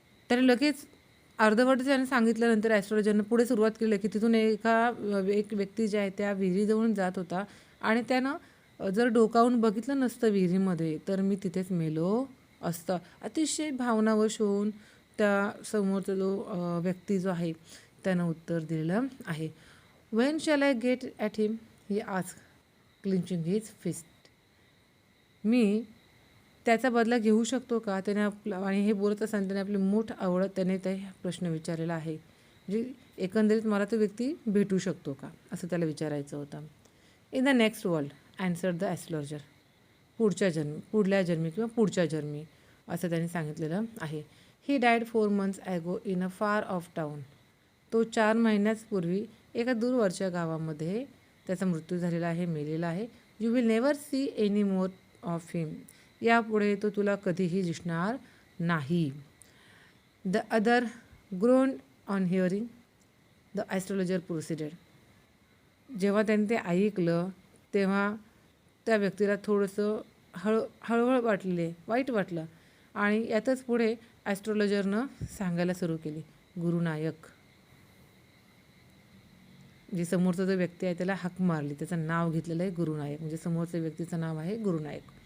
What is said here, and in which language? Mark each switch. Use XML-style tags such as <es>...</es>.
<mr>त्याने लगेच अर्धवट त्याने सांगितल्यानंतर ॲस्ट्रोलॉजरनं पुढे सुरुवात केली की तिथून एक व्यक्ती जे आहे त्या विहिरीजवळून जात होता आणि त्यानं जर डोकावून बघितलं नसतं विहिरीमध्ये तर मी तिथेच मेलो असतं. अतिशय भावनावश होऊन त्या समोरचा जो व्यक्ती जो आहे त्यानं उत्तर दिलेलं आहे.</mr> <en>When shall I get at him, he ask clinching his fist.</en> <mr>मी त्याचा बदला घेऊ शकतो का? त्याने आणि हे बोलत असताना त्याने आपली मूठ आवळत त्याने ते प्रश्न विचारलेला आहे. म्हणजे एकंदरीत मला तो व्यक्ती भेटू शकतो का, असं त्याला विचारायचं होतं.</mr> <en>In the next world answered the astrologer.</en> <mr>पुढल्या जन्मी किंवा पुढच्या जन्मी असं त्यांनी सांगितलेलं आहे.</mr> <en>He died 4 months ago in a far off town.</en> <mr>तो 4 महिन्यापूर्वी एका दूरवरच्या गावामध्ये त्याचा मृत्यू झालेला आहे, मेलेला आहे.</mr> <en>You will never see any more of him.</en> <mr>यापुढे तो तुला कधीही दिसणार नाही.</mr> <en>The other groaned on hearing the astrologer proceeded.</en> <mr>जेव्हा त्यांनी ते ऐकलं तेव्हा त्या व्यक्तीला थोडंसं हळहळ वाटले, वाईट वाटलं आणि यातच पुढे ॲस्ट्रोलॉजरनं सांगायला सुरू केली. गुरुनायक, जे समोरचा जो व्यक्ती आहे त्याला हाक मारली, त्याचं नाव घेतलेलं आहे गुरुनायक, म्हणजे समोरच्या व्यक्तीचं नाव आहे गुरुनायक.</mr>